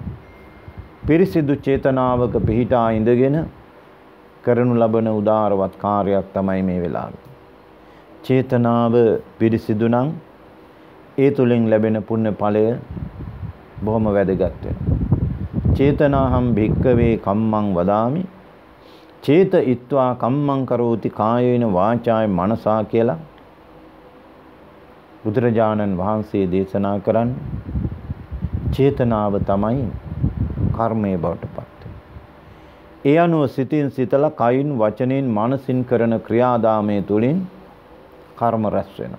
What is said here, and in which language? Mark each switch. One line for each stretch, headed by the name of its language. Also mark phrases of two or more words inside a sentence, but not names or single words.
Sinhala: පිරිසිදු චේතනාවක පිහිටා ඉඳගෙන කරනු ලබන උදාරවත් කාර්යයක් තමයි මේ වෙලාවේ. චේතනාව පිරිසිදු නම් ඒ තුලින් ලැබෙන පුණ්‍ය ඵලය බොහොම වැදගත් වෙනවා.
Pali: චේතනාහම් භික්කවේ කම්මං වදාමි චේත ඉත්වා කම්මං කරෝති කායේන වාචාය මනසා
Sinhala: කියලා බුදුරජාණන් වහන්සේ දේශනා කරන්නේ චේතනාව තමයි කර්මයේ බවට පත් වෙන්නේ. ඒ අනුව සිතින් සිතලා කයින් වචනෙන් මනසින් කරන ක්‍රියාදාමයේ තුලින් කර්ම රැස් වෙනවා.